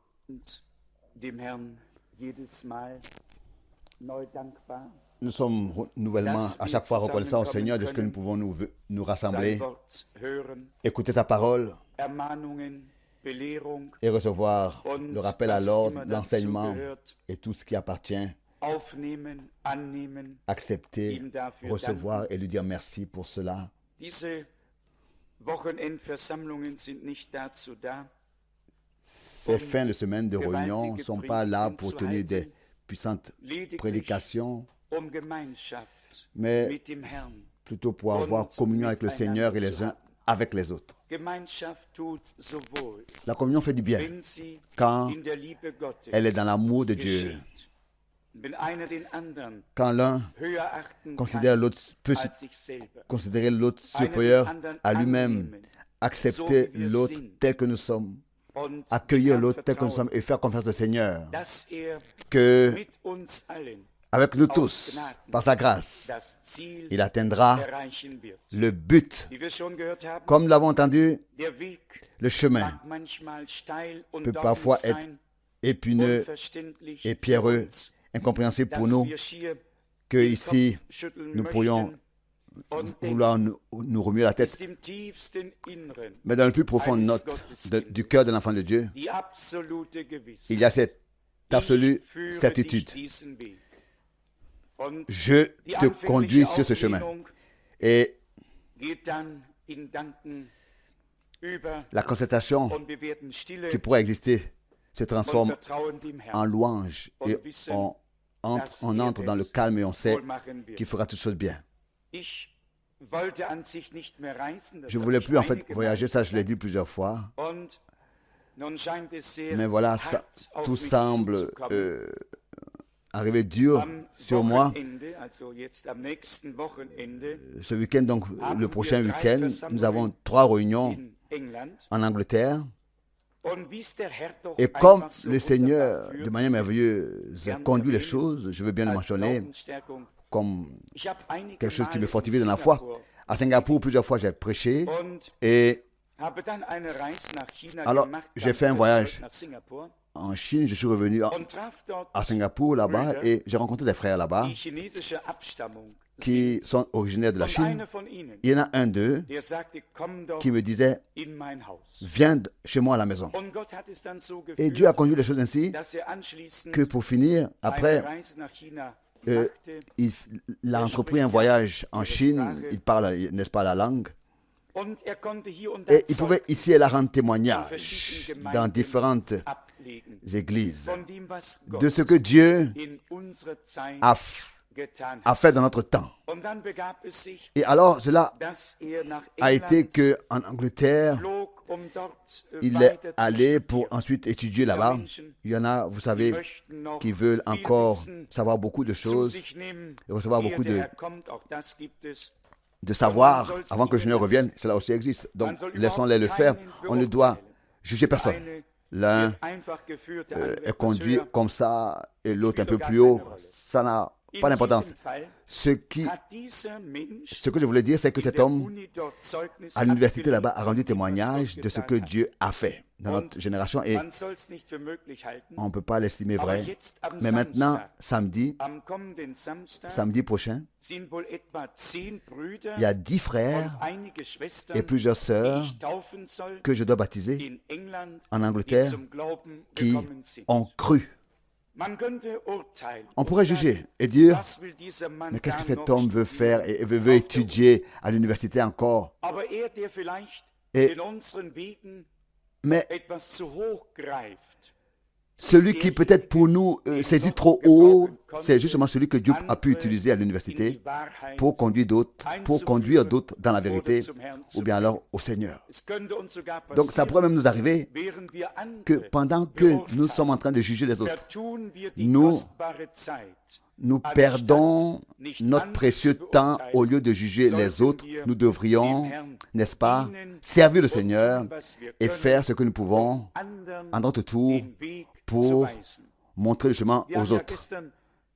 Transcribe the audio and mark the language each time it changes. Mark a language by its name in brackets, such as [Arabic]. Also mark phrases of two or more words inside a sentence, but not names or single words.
[German] dem Herrn jedes Mal neu dankbar, [French] Nous sommes nouvellement à chaque fois reconnaissants au Seigneur de ce que nous pouvons nous [German] sein [French] rassembler, [German] Wort hören, [French] écouter sa parole [German] Ermahnungen, Belehrung [French] et recevoir [German] und [French] le rappel à [German] was [French] l'ordre, [German] immer [French] l'enseignement [German] dazugehört, [French] et tout ce qui appartient, [German] aufnehmen, annehmen, [French] accepter, [German] ihm dafür [French] recevoir [German] danken. [French] et lui dire merci pour cela. [German] Diese Wochenendversammlungen sind nicht dazu da, [French] Ces fins de semaine de réunion ne sont pas là pour tenir des puissantes [German] lediglich [French] prédications, [German] Gemeinschaft [French] mais [German] mit dem Herrn. [French] plutôt pour avoir communion avec le Seigneur et les uns avec les autres. [German] Gemeinschaft tut sowohl, [French] La communion fait du bien [German] wenn sie [French] quand [German] in der Liebe Gottes [French] elle est dans l'amour de Dieu. [German] geschieht. Wenn einer den anderen [French] Quand l'un [German] höher achten [French] considère [German] kann [French] l'autre, peut [German] als sich selber, [French] considérer l'autre [German] einer den [French] supérieur [German] anderen [French] à lui-même, [German] annehmen, [French] accepter [German] so wie wir [French] l'autre [German] sind, [French] tel que nous sommes, [German] und [French] accueillir [German] dem [French] l'autre [German] Herrn [French] tel que nous sommes [German] vertrauen, [French] et faire confiance au Seigneur, [German] dass er [French] que [German] mit uns allen [French] avec nous [German] aus [French] tous, [German] Gnaden [French] par sa grâce, [German] das Ziel [French] il atteindra [German] erreichen wird. [French] le but. [German] Wie wir schon gehört haben, [French] Comme nous l'avons entendu, [German] der Weg [French] le chemin [German] mag manchmal steil und [French] peut [German] dornig [French] parfois être [German] sein, [French] épineux [German] unverständlich [French] et [German] für [French] pierreux, [German] uns, [French] incompréhensible pour [German] dass [French] nous, [German] wir schier [French] que [German] den [French] ici [German] Kopf schütteln [French] nous pourrions [German] möchten und [French] vouloir nous remuer la tête. [German] ist im tiefsten Inneren [French] Mais dans le plus profond de du cœur de l'enfant de Dieu, [German] die absolute [French] il [German] Gewissheit. [French] y a cette absolue [German] Ich führe [French] certitude. [German] dich diesen Weg. Und [French] Je [German] die [French] te conduis [German] anfängliche [French] sur ce chemin. [German] Auflehnung [French] Et [German] geht dann in Danken über [French] la concertation [German] und wir werden stille [French] qui pourrait exister se [German] und [French] transforme [German] vertrauen dem [French] en [German] Herrn. [French] louange et on entre dans le calme et on sait [German] Wohl machen wird. [French] qu'il fera toutes choses bien. [German] Ich wollte an sich nicht mehr reisen, das [French] Je ne [German] habe [French] voulais [German] ich [French] plus en fait [German] einige [French] voyager, [German] Male [French] ça je l'ai [German] gesagt. [French] dit plusieurs fois. [German] Und nun scheint es sehr [French] Mais voilà, [German] hart auf [French] tout [German] mich [French] semble [German] zuzukommen. [French] arriver dur [German] Am [French] sur moi. [German] Wochenende, also jetzt am nächsten Wochenende [French] Ce week-end, donc le prochain week-end, nous avons 3 réunions [German] in England. [French] en Angleterre. [German] Und wie es der Herr doch [French] Et comme [German] einfach so [French] le Seigneur, [German] wunderbar [French] de manière merveilleuse, conduit les choses, je veux bien le [German] als [French] mentionner [German] Glaubensstärkung. [French] comme [German] Ich habe einige [French] quelque chose qui me [German] Male [French] fortifie [German] in [French] dans la foi. [German] Singapur [French] À Singapour, plusieurs fois, j'ai prêché [German] und [French] et [German] habe dann eine Reise nach China [French] alors [German] gemacht, [French] j'ai [German] dann [French] fait un [German] zurück [French] voyage [German] nach Singapur [French] en Chine, je suis revenu [German] und traf dort [French] à Singapour là-bas et j'ai rencontré des frères là-bas [German] die chinesische Abstammung [French] qui sont originaires de la [German] und [French] Chine. [German] einer von ihnen, [French] Il y en a un d'eux [German] der sagte, komm doch [French] qui me disait, [German] in mein Haus. [French] viens chez moi à la maison. [German] Und Gott hat es dann so [French] Et Dieu a [German] geführt, [French] conduit les choses ainsi [German] dass anschließend [French] que pour finir, après, [German] eine Reise nach China euh, machte. [French] il a entrepris un voyage en Chine, il parle, n'est-ce pas, la langue, [German] Und er konnte hier und da [French] et il pouvait ici et là rendre témoignage dans différentes [German] ablegen [French] églises [German] von dem, was Gott [French] de ce que Dieu [German] in unserer Zeit [French] a, [German] getan [French] a [German] hat. [French] fait dans notre temps. [German] Und dann begab es sich, [French] Et alors, cela [German] dass nach [French] a été [German] England [French] que en Angleterre, [German] flog, dort [French] il est [German] weiter zu [French] allé pour [German] studieren. [French] ensuite étudier là-bas. Il y en a, vous savez, [German] Möchten noch [French] qui veulent [German] viel [French] encore [German] Wissen [French] savoir beaucoup de [German] zu [French] choses, [German] sich nehmen, [French] et recevoir [German] ehe [French] beaucoup [German] der [French] de, [German] Herr kommt, auch das gibt es. [French] de savoir avant que le Seigneur revienne. Cela aussi existe. Donc, laissons-les le faire. On ne doit juger personne. [German] Eine [French] L'un [German] wird einfach geführt, der [French] est [German] andere etwas [French] conduit [German] höher. [French] comme ça et l'autre un peu plus haut. Ça n'a pas [German] In [French] d'importance. [German] jedem Fall [French] Ce [German] hat dieser Mensch [French] que je voulais dire, c'est que [German] in [French] cet [German] der [French] homme [German] Uni dort Zeugnis [French] à l'université [German] abgelegt [French] là-bas a rendu [German] von dem, was [French] témoignage [German] Gott [French] de ce [German] getan [French] que [German] hat. [French] Dieu a fait dans notre génération et [German] Man soll's nicht für möglich halten, [French] on ne peut pas l'estimer [German] aber [French] vrai. [German] jetzt am [French] Mais maintenant, [German] Samstag, [French] samedi, [German] am kommenden Samstag [French] samedi prochain, [German] sind wohl etwa 10 Brüder [French] il y a 10 [German] und [French] frères [German] einige [French] et [German] Schwestern, [French] plusieurs [German] die [French] sœurs [German] ich taufen soll, [French] que je dois baptiser [German] in England, [French] en [German] die [French] Angleterre [German] zum Glauben [French] qui [German] gekommen sind. [French] ont cru. [German] Man könnte urteilen [French] On [German] und [French] pourrait [German] sagen, [French] juger et dire, [German] was will dieser Mann [French] mais qu'est-ce [German] da [French] que cet [German] noch [French] homme veut [German] studieren? [French] faire et veut étudier à l'université encore? [German] Aber er, der vielleicht [French] Et- in unseren Wegen Mais etwas zu hoch greift, celui qui peut-être pour nous saisit trop haut, c'est justement celui que Dieu a pu utiliser à [German] in [French] l'université [German] die Wahrheit, [French] pour conduire d'autres dans la vérité ou bien alors au Seigneur. [German] es könnte uns sogar [French] Donc ça [German] passieren, [French] pourrait même nous arriver [German] während wir [French] que [German] andere [French] pendant que nous sommes en train de juger les autres, [German] vertun wir die [French] nous- [German] kostbare Zeit. [French] nous perdons notre précieux temps au lieu de juger les autres. Nous devrions, n'est-ce pas, servir le Seigneur et faire ce que nous pouvons [German] Anderen [French] à notre tour [German] den Weg zu [French] pour [German] weisen. [French] montrer le chemin [German] Wir haben [French] aux [German] ja